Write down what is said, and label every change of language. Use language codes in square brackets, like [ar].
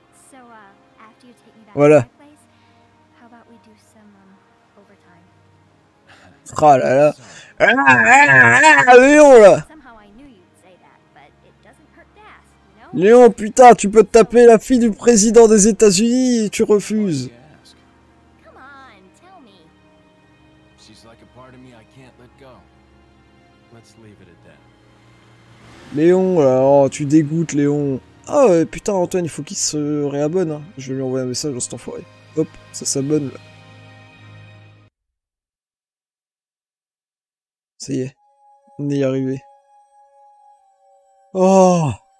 [en] So, after you take me back [fr] Voilà. [en] to my place, how about we do some, overtime? [fr] Ah là là. Ah, Léon, là. [en] Somehow I knew you'd say that, but it doesn't hurt to ask, you know? [fr] Léon, putain, tu peux te taper la fille du président des États-Unis et tu refuses. [en] You ask. Come on, tell me. She's like a part of me I can't let go. Let's leave it at that. [fr] Léon, là, oh, tu dégoûtes, Léon. Ah, putain, Antoine, il faut qu'il se réabonne. Hein. Je vais lui envoyer un message dans cet enfoiré. Hop, ça s'abonne, là. Ça y est, on est y arrivé. Oh!